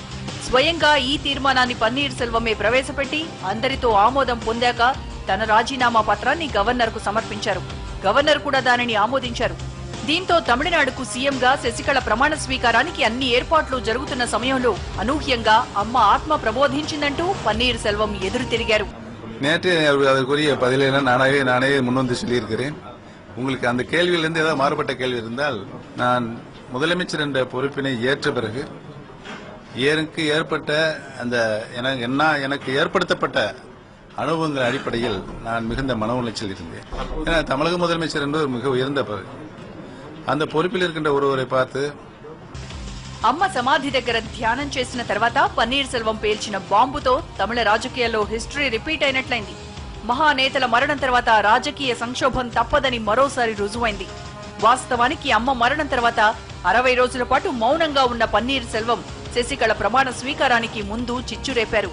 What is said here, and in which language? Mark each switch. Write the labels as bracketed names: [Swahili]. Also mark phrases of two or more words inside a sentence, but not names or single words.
[Telugu] స్వయంగా ఈ తీర్మానాన్ని పన్నీర్ సెల్వమే ప్రవేశపెట్టి అందరితో ఆమోదం పొందాక తన రాజీనామా పత్రాన్ని గవర్నర్కు సమర్పించారు. గవర్నర్ కూడా దానిని ఆమోదించారు. దీంతో తమిళనాడుకు సీఎంగా శశికళ ప్రమాణ స్వీకారానికి అన్ని ఏర్పాట్లు జరుగుతున్న సమయంలో అనూహ్యంగా అమ్మ ఆత్మ ప్రబోధించిందంటూ పన్నీర్ సెల్వం ఎదురు తిరిగారు. [Tamil] நேற்று அதற்குரிய பதிலை நானே முன்வந்து சொல்லியிருக்கிறேன். உங்களுக்கு அந்த கேள்வியிலிருந்து ஏதாவது மாறுபட்ட கேள்வி இருந்தால், நான் முதலமைச்சர் என்ற பொறுப்பினை ஏற்ற பிறகு எனக்கு ஏற்பட்ட அந்த எனக்கு ஏற்படுத்தப்பட்ட அனுபவங்கள் அடிப்படையில் நான் மிகுந்த மன உளைச்சல் இருந்தேன். ஏன்னா தமிழக முதலமைச்சர் என்பது மிக உயர்ந்த பதவி. அந்த பொறுப்பில் இருக்கின்ற ஒருவரை பார்த்து [Telugu] అమ్మ సమాధి దగ్గర ధ్యానం చేసిన తర్వాత పన్నీర్ సెల్వం పేల్చిన బాంబుతో తమిళ రాజకీయాల్లో [English] history repeat [Telugu] అయినట్లయింది. మహానేతల మరణం తర్వాత రాజకీయ సంక్షోభం తప్పదని మరోసారి రుజువైంది. వాస్తవానికి అమ్మ మరణం తర్వాత 60 రోజుల పాటు మౌనంగా ఉన్న పన్నీర్ సెల్వం శశికళ ప్రమాణ స్వీకారానికి ముందు చిచ్చురేపారు.